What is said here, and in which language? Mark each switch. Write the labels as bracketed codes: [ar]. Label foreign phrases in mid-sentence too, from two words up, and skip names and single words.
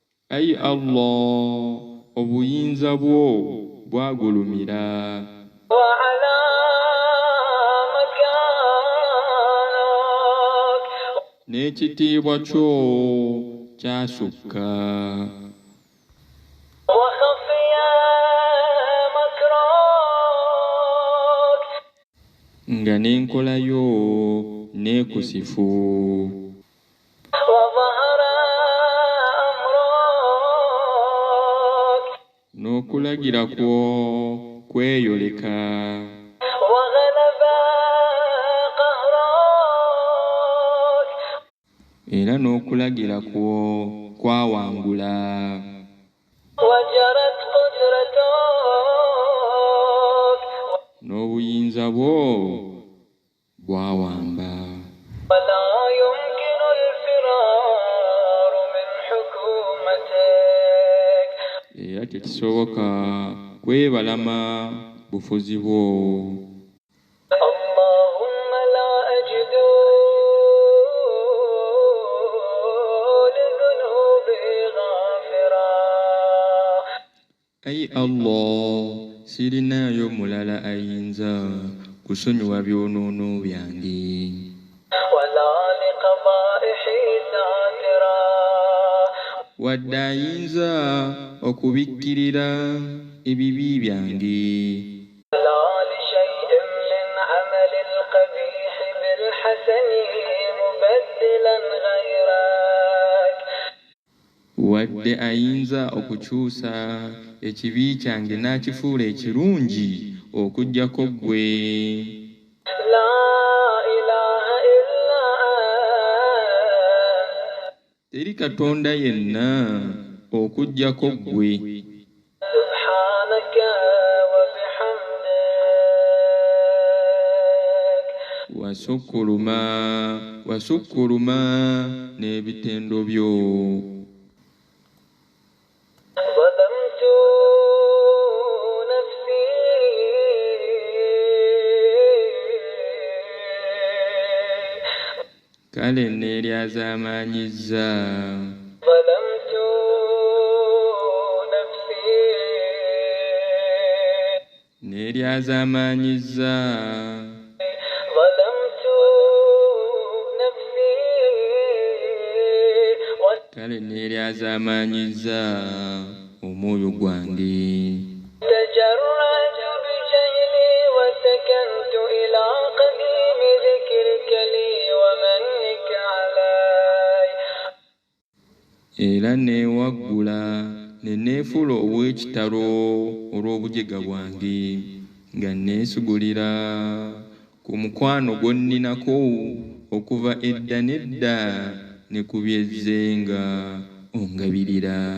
[lg] Ayi Allah obuyinza bwo bwagulumira [ar] وعلى مكانك [lg] n'ekitiibwa kyo kyasukka [ar] وخفي مكرك [lg] nga n'enkola yo neekusifu [ar] وظهر أمرك [lg] n'okulagira kwo kweyoleka [ar] وغلب قهرك [lg] era n'okulagira kwo kwawangula [ar] وجرت قدرتك [lg] n'obuyinza bwo bwawamba [ar] ولا يمكن الفرار من حكومتك [lg] era tekisoboka kwebalama bufuzi bwo [ar] اللهم لا أجد لذنوبي غافرا [lg] ayi Allah sirinayo mulala ayinza kusonyiwa byonoono byange [ar] ولا لقبائحي ساترا [lg] wadde ayinza okubikkirira ebibi byange [ar] لا لشيء من عمل القبيح بالحسن مبدلا غيرك [lg] wadde ayinza okukyusa ekibi kyange n'akifuula ekirungi okuggyako ggwe [ar] لا إله إلا أنت [lg] teri katonda yenna okuggyako ggwe [ar] سبحانك وبحمدك [lg] wasukkuluma n'ebitendo byo [ar] ظلمت نفسي [lg] kale neeryazaamaanyizza [ar] ظلمت نفسي [lg] neeryazaamaanyizza [ar] ظلمت نفسي [lg] kale neeryazaamaanyizza omwoyo gwange [ar] تجرعت بجهلي وسكنت إلى قديم ذكرك لي ومنك علي [lg] era neewaggula ne neefuula ow'ekitalo olw'obujega bwange nga neesugulira ku mukwano gw'onninako okuva edda n'edda ne ku byezzenga ongabirira